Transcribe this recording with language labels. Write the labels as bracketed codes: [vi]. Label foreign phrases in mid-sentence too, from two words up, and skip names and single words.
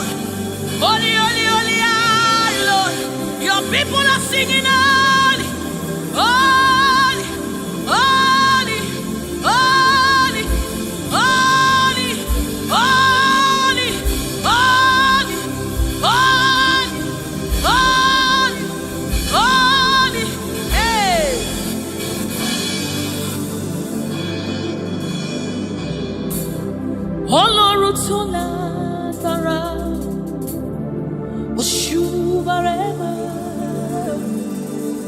[en] Holy, holy, holy are you, Lord. Your people are singing holy, holy, holy, holy, holy, holy, holy, holy, holy, holy, hey. [yo] Ọlọ́run tó lágbára. Oshuvarema,